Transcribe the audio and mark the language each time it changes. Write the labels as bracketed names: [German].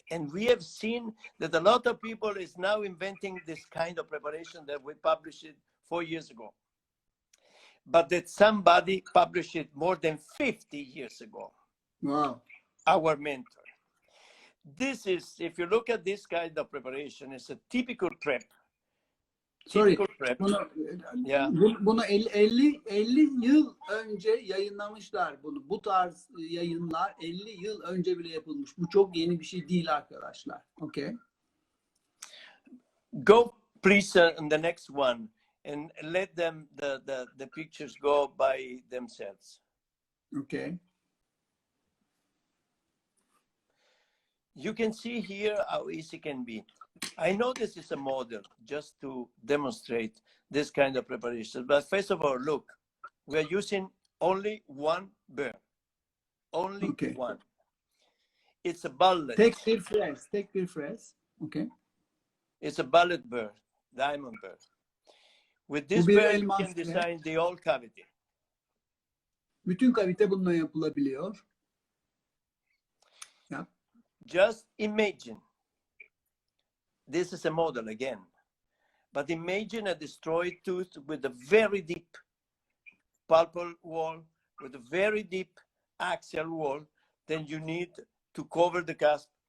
[English] And we have seen that a lot of people is now inventing this kind of preparation that we published it 4 years ago. But that somebody published it more than 50 years ago. Wow. Our mentor. This is, if you look at this kind of preparation, it's a typical prep. Sorry. Typical prep. Yeah. [Turkish] Bunu 50 yıl önce yayınlamışlar bunu. Bu tarz yayınlar 50 yıl önce bile yapılmış. Bu çok yeni bir şey değil arkadaşlar. [English] Okay. Go please on the next one and let them the pictures go by themselves. Okay. You can see here how easy it can be. I know this is a model just to demonstrate this kind of preparation, but first of all, look, we are using only one burr, only one. It's a bullet. [Turkish] Tek bir fres. Okay. [English] It's a bullet burr, diamond burr. With this burr, you can design the whole cavity. [Turkish] Bütün kavite bununla yapılabiliyor. [English] Yeah. Just imagine, this is a model again, but imagine a destroyed tooth with a very deep pulpal wall, with a very deep axial wall, then you need to cover the cusp.